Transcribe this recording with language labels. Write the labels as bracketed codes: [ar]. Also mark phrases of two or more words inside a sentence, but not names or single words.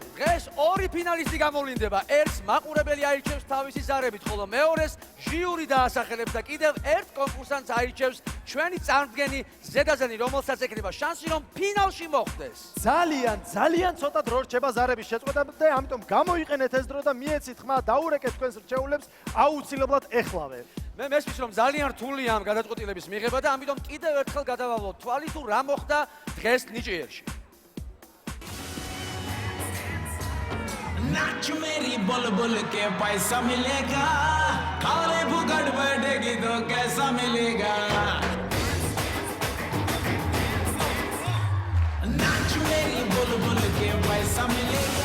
[ka] დღეს ორი ფინალისტი გამოვლინდება. ერთს მაყურებელი აირჩევს თავისი ზარებით, ხოლო მეორეს ჟიური დაასახელებს და კიდევ ერთ კონკურსანტს აირჩევს ჩვენი წარმდგენი ზედაზენი, რომელსაც ექნება შანსი, რომ ფინალში მოხვდეს. ძალიან ცოტა დრო რჩება ზარების შეწყვეტამდე, ამიტომ გამოიყენეთ ეს დრო და მიეცით ხმა, დაურეკეთ თქვენს რჩეულებს აუცილებლად ეხლავე. მე მესმის რომ ძალიან რთულია ამ გადაწყვეტილების მიღება და ამიტომ კიდევ ერთხელ გადავავლოთ თვალი თუ რა მოხდა დღეს ნიჭიერში. [hi] नाच मेरी बोल बोल के पैसा मिलेगा खाने फुकट बैठेगी तो कैसा मिलेगा नाच मेरी बोल बोल के पैसा मिलेगा